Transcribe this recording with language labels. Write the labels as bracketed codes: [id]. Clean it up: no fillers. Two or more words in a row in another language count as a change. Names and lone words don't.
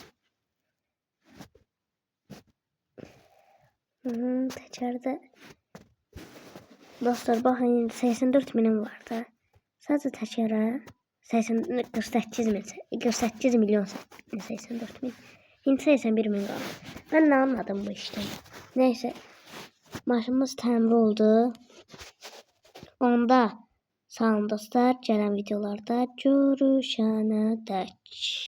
[az] Təkərdə. Dostlar baxın indi 84 minim var da. Sadəcə təkərə 48 milyon 84 min. İndi 81 min qaldı. [tr] Ben ne anladım bu işten? Neyse. [az] Maşınımız təmir oldu. Onda sağ olun dostlar. Gələn videolarda görüşənədək.